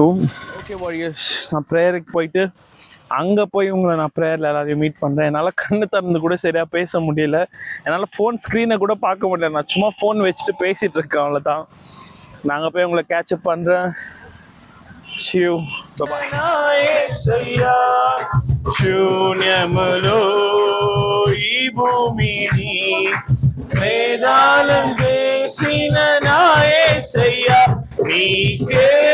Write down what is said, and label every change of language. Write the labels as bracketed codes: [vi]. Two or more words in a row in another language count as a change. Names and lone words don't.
[en] okay warriors, [ta] நான் ப்ரேயருக்கு போயிட்டு அங்கே போய் உங்களை நான் ப்ரேயரில் எல்லாரையும் மீட் பண்ணுறேன். என்னால் கண்ணு திறந்து கூட சரியாக பேச முடியல, என்னால் ஃபோன் ஸ்க்ரீனை கூட பார்க்க முடியல. நான் சும்மா ஃபோன் வச்சுட்டு பேசிகிட்டு இருக்கேன், அவ்வளோதான். நாங்கள் போய் உங்களை கேட்சப் பண்ணுறேன். [en] see you bye. [te] శూన్యములో ఈ భూమిని వేదాలం వేసిన నా యేసయ్యా, నీకే